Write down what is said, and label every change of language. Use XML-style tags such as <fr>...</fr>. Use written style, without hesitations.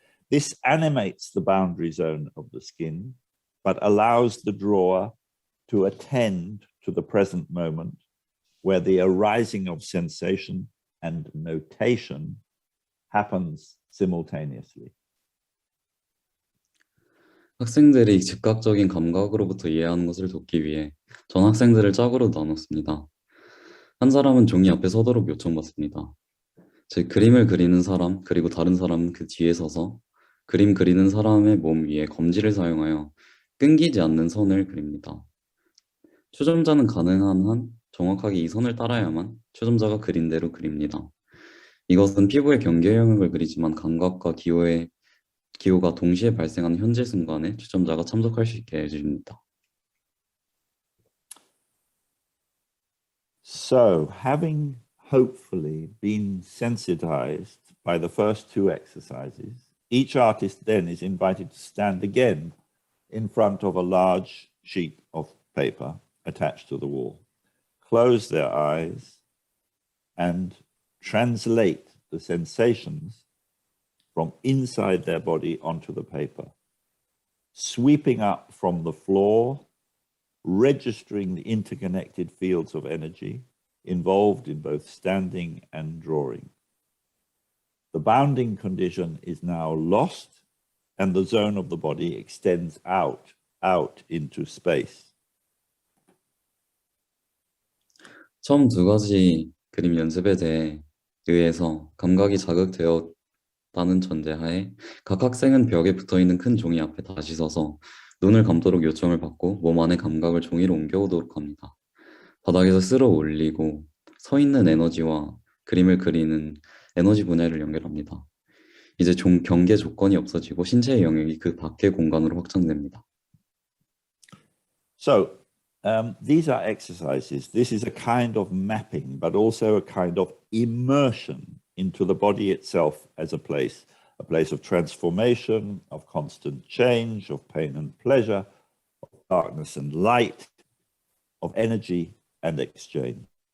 <en>This animates the boundary zone of the skin, but allows the drawer to attend to the present moment where the arising of sensation and notation happens simultaneously.</en> <ko>학생들이 즉각적인 감각으로부터 이해하는 것을 돕기 위해 전 학생들을 짝으로 나눴습니다. 한 사람은 종이 앞에 서도록 요청받습니다. 즉 그림을 그리는 사람 그리고 다른 사람은 그 뒤에 서서 그림 그리는 사람의 몸 위에 검지를 사용하여 끊기지 않는 선을 그립니다. 초점자는 가능한 한 정확하게 이 선을 따라야만 초점자가 그린 대로 그립니다. 이것은 피부의 경계 영역을 그리지만 감각과 기호가 동시에 발생하는 현재 순간에 초점자가 참석할 수 있게 해줍니다.</ko> <en>So, having hopefully been sensitized by the first two exercises, each artist then is invited to stand again in front of a large sheet of paper attached to the wall, close their eyes, and translate the sensations from inside their body onto the paper, sweeping up from the floor, registering the interconnected fields of energy involved in both standing and drawing. The bounding condition is now lost, and the zone of the body extends out into space.</en> <ko>처음 두 가지 그림 연습에 의해서 감각이 자극되었다는 전제하에 각 학생은 벽에 붙어있는 큰 종이 앞에 다시 서서 눈을 감도록 요청을 받고 몸 안의 감각을 종이로 옮겨오도록 합니다. 바닥에서 쓸어 올리고 서 있는 에너지와 그림을 그리는 에너지 분야를 연결합니다. 이제 경계 조건이 없어지고 신체의 영역이 그 밖의 공간으로 확장됩니다.</ko> <en>So, these are exercises. This is a kind of mapping, but also a kind of immersion into the body itself as a place of transformation, of constant change, of pain and pleasure, of darkness and light, of energy and exchange.</en>